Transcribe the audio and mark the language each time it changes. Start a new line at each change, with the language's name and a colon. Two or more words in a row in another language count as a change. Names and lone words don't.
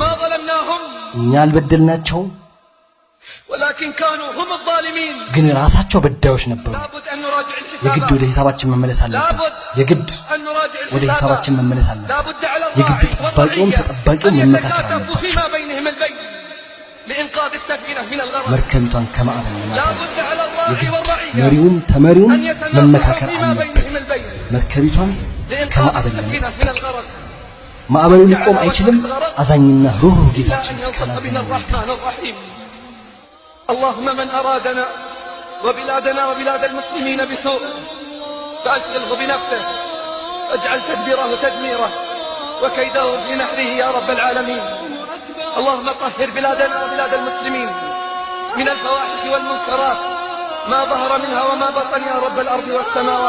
Arabic: وما ظلمناهم
Amharic: እኛ አልበደልናቸውም
Arabic: ولكن كانوا هم الظالمين
Amharic: ግን ራሳቸው በዳዮች ነበሩ
Arabic: لابد أن نراجع
Amharic: የግድ
Arabic: الحسابات
Amharic: ወደ ሂሳባችን መመለስ አለብን
Arabic: لابد
Amharic: የግድ
Arabic: أن نراجع
Amharic: ወደ ሂሳባችን
Arabic: الحسابات
Amharic: መመለስ አለብን
Arabic: لابد على
Amharic: የግድ
Arabic: الراعي
Amharic: ጠባቂውም
Arabic: والرعية
Amharic: ተጠባቂውም
Arabic: أن
Amharic: መመካከር
Arabic: يتكاتفوا
Amharic: አለባቸው
Arabic: فيما بينهم البين لإنقاذ السفينة من الغرق
Amharic: መርከቢቷን ከማዕበል ለማዳን
Arabic: لابد على الراعي
Amharic: የግድ
Arabic: والرعية
Amharic: መሪውም ተመሪውም
Arabic: أن يتنازعوا
Amharic: መመካከር
Arabic: فيما
Amharic: አለበት
Arabic: بينهم البين
Amharic: መርከቢቷን
Arabic: لإنقاذ
Amharic: ከማዕበል
Arabic: السفينة
Amharic: ለማዳን
Arabic: من الغرق
Amharic: ማዕበሉ ሊቆም አይችልም አዛኝና ሩህሩህ
Arabic: إلا
Amharic: ጌታችን
Arabic: أن يلطف
Amharic: እስካላዘነ
Arabic: بنا الرحمن الرحيم اللهم من أرادنا وبلادنا وبلاد المسلمين بسوء فأشغله بنفسه واجعل تدبيره تدميره وكيده في نحره يا رب العالمين اللهم طهر بلادنا وبلاد المسلمين من الفواحش والمنكرات ما ظهر منها وما بطن يا رب الأرض والسماوات.